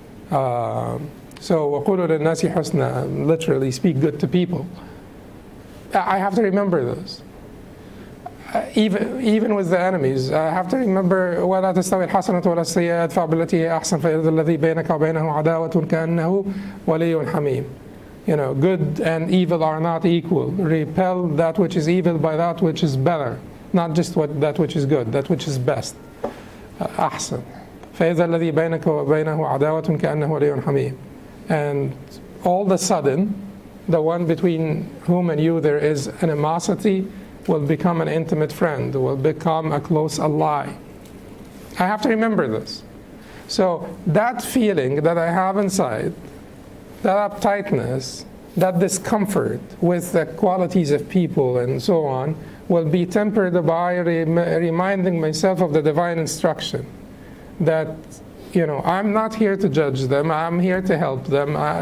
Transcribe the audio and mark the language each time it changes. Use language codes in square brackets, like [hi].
[en] So [ar] وَقُولُوا لِلنَّاسِ حُسْنًا, [en] literally speak good to people. I have to remember this. Even with the enemies, I have to remember [ar] وَلَا تَسْتَوِي الْحَسَنَةُ وَلَا السَّيِّئَةُ فَادْفَعْ بِالَّتِي هِيَ أَحْسَنُ فَإِذَا الَّذِي بَيْنَكَ وَبَيْنَهُ عَدَاوَةٌ كَأَنَّهُ وَلِيٌّ حَمِيمٌ. [en] Good and evil are not equal. Repel that which is evil by that which is better, not just that which is good, that which is best. [ar] أحسن. فإذا الذي بينك وبينه عداوة كأنه ولي حميم. [en] And all of a sudden, the one between whom and you there is animosity will become an intimate friend, will become a close ally. I have to remember this. So that feeling that I have inside, that uptightness, that discomfort with the qualities of people and so on, will be tempered by reminding myself of the divine instruction that I'm not here to judge them, I'm here to help them.